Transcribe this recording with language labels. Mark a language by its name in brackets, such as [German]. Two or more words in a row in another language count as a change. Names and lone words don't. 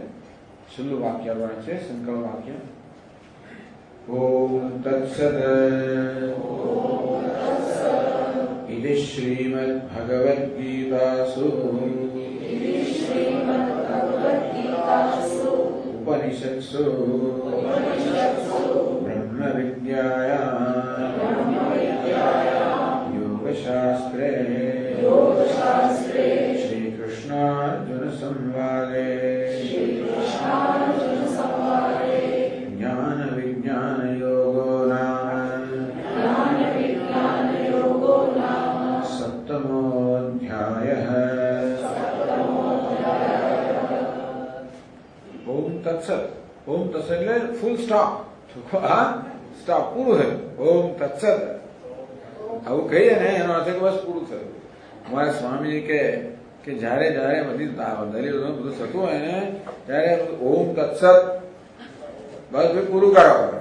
[Gujarati] છેલ્લું વાક્ય વર્ણ છે, સંકલ્પ વાક્ય. [Sanskrit] ઓમ તત્સદ. ઇતિ શ્રીમદ્ ભગવદ્ ગીતાસુ उपनिषत्सु ब्रह्म विद्याया योगशास्त्रे श्रीकृष्णार्जुन संवादे ज्ञान विज्ञान योगो नाम सप्तमोऽध्यायः। ओम तत्सत। ओम तत्सत [Gujarati] એટલે ફૂલ સ્ટોપ, સ્ટોપ પૂરું થયું. [Sanskrit] ઓમ તત્સત [Gujarati] આવું કહીએ ને એનો અર્થ કે બસ પૂરું થયું. અમારા સ્વામીજી કે જયારે જયારે બધી દલીલો બધું થતું હોય ને ત્યારે [Sanskrit] ઓમ તત્સત [Gujarati] બસ ભાઈ પૂરું કાઢવા પડે.